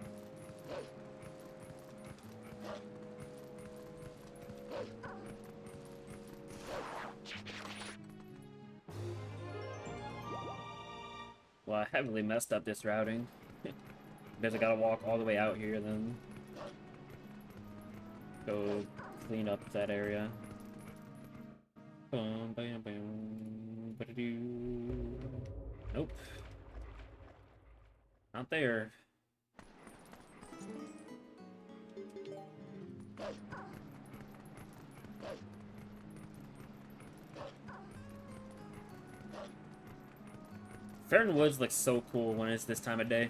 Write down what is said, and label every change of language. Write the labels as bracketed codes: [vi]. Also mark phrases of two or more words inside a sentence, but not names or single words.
[en] Well, I heavily messed up this routing. Because I gotta walk all the way out here, then go clean up that area. Bum, bam, bam, ba-da-doo. Nope. Not there. Fairn Woods looks so cool when it's this time of day.